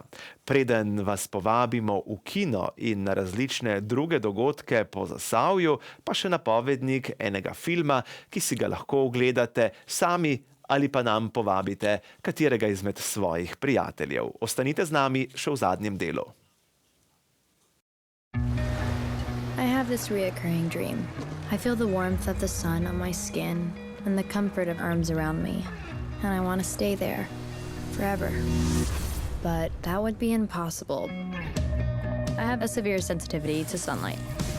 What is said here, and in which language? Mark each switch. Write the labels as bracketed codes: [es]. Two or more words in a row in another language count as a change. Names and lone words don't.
[sl] Preden vas povabimo v kino in na različne druge dogodke po Zasavju, pa še napovednik enega filma, ki si ga lahko ogledate sami ali pa nam povabite katerega izmed svojih prijateljev. Ostanite z nami še v zadnjem delu. [en] I have this reoccurring dream. I feel the warmth of the sun on my skin and the comfort of arms around me. And I want to stay there forever. But that would be impossible. I have a severe sensitivity to sunlight.